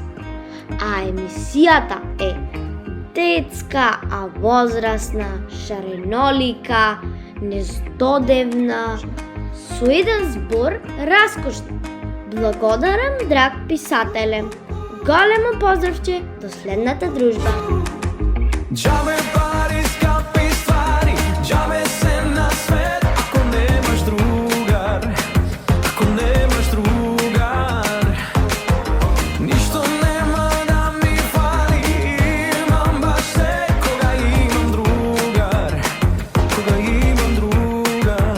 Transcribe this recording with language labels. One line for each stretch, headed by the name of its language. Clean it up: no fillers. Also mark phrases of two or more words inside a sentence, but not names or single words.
Macedonian: А емисијата е детска, а возрастна, шаренолика, нездодевна, со еден збор раскошна. Благодарам, драг писателе. Големо поздравче до следната дружба. Џабе пари, скапи ствари, џабе се на свет, ако немаш другар, ако немаш другар. Ништо нема да ми фали, имам баш све, кога имам другар, кога имам другар.